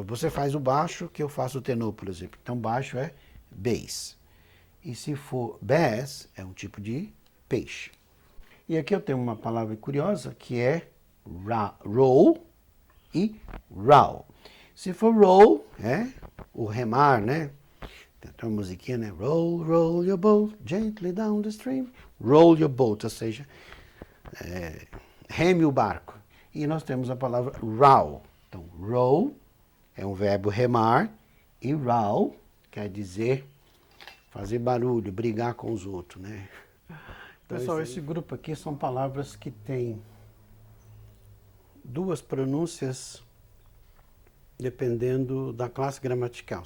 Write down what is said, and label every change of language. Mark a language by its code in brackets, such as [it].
[pt] Você faz o baixo, que eu faço o tenor, por exemplo. Então, baixo é bass. E se for bass, é um tipo de peixe. E aqui eu tenho uma palavra curiosa, que é roll e row. Se for roll, é o remar, né? Tem uma musiquinha, né? [en] Roll, roll your boat gently down the stream. Roll your boat, [pt] ou seja, reme o barco. E nós temos a palavra row. Então, row é um verbo remar e row quer dizer fazer barulho, brigar com os outros, né? Então, pessoal, esse grupo aqui são palavras que têm duas pronúncias dependendo da classe gramatical.